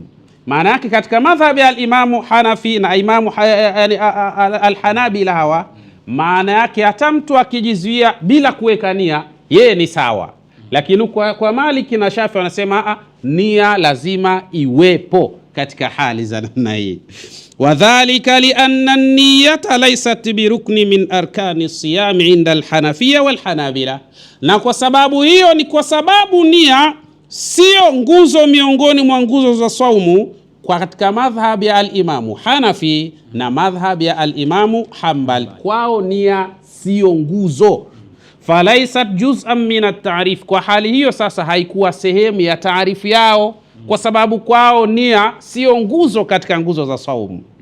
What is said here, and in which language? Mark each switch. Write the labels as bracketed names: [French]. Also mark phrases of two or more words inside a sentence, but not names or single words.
[Swahili] Maana yake katika madhhabi ya al-Imamu Hanafi na Imamu al-Hanabila, hawa maana yake hata mtu akijizuia bila kuweka nia yeye ni sawa, lakini kwa Maliki na Shafi wanasema nia lazima iwepo katika hali za namna hii. [Arabic] وكذلك لأن النية ليست بركن من أركان الصيام عند الحنفية والحنابلة, [Swahili] na kwa sababu hiyo ni kwa sababu nia sio nguzo miongoni mwa nguzo za saumu kwa katika madhhab ya al-Imamu Hanafi na madhhab ya al-Imamu Hanbal. Kwao nia sio nguzo. [Arabic] فليست جزءا من التعريف, [Swahili] kwa hali hiyo sasa haikuwa sehemu ya taarifu yao, kwa sababu kwao nia sio nguzo katika nguzo za saumu.